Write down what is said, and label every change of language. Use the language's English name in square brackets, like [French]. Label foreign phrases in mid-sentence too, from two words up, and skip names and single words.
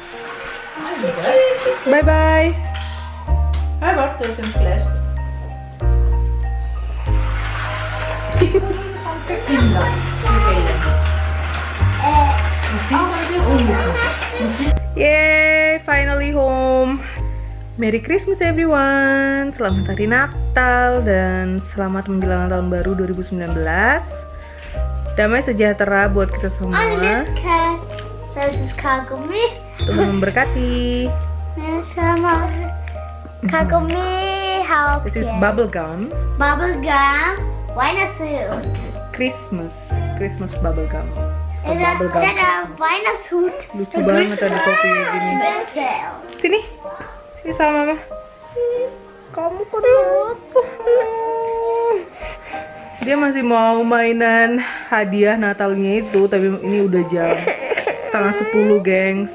[English] Bye bye. [German] Hey, warte, da ist ein Fleisch. Für Kinder. [English] Yay, finally home. Merry Christmas everyone. [Indonesian] Selamat Hari Natal dan selamat menjelang tahun baru 2019. Damai sejahtera buat kita semua. [German] Lecker. Das ist Kaugummi. [Indonesian] Tuhan memberkati. [German] Ja, schau mal. Kaugummi, [English] This is [German] Haubchen. [English] bubble gum. [German] Bubblegum. Weihnachtshut. [English] Christmas bubble gum. [Indonesian] Atau Ada [English] bubble gum. [German] Weihnachtshut. [Indonesian] Lucu banget ada kopi gini. [German] Bessel. [Indonesian] Sini sama mama. Kamu kenapa? Dia masih mau mainan hadiah Natalnya itu, tapi ini udah jam 9:30, gengs.